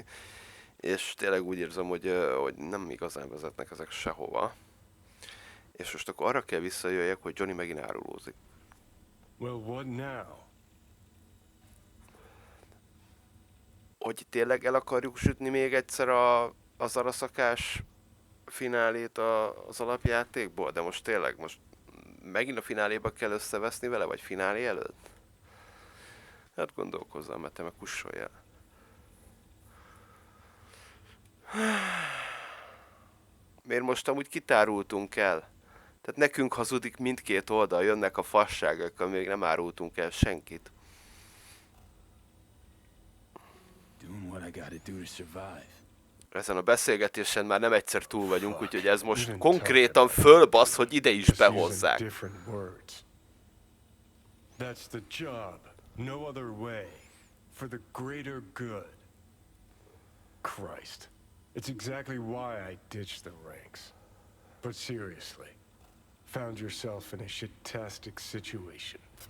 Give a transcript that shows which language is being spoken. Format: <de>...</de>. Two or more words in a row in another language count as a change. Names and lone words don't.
<hu>És tényleg úgy érzem, hogy nem igazán vezetnek ezek sehova. És most akkor arra kell visszajöjjek, hogy Johnny megint árulózik.</hu> <en>Well, what now?</en> <hu>Hogy tényleg el akarjuk sütni még egyszer az araszakás finálét az alapjátékból? De most tényleg, most megint a fináléba kell összeveszni vele, vagy finálé előtt? Hát gondolkozzam, mert te meg kussoljál. Miért most amúgy kitárultunk el? Tehát nekünk hazudik mindkét oldal, jönnek a fasságokkal, még nem árultunk el senkit.</hu> <en>Doing what I gotta do to survive.</en> <hu>Ezen a beszélgetésen már nem egyszer túl vagyunk, úgyhogy ez most konkrétan fölbasz, hogy ide is behozzák.</hu> <en>That's the job. No other way. For the greater good. Christ. It's exactly why I ditched the ranks. But seriously, found yourself in a shit-tastic situation.</en>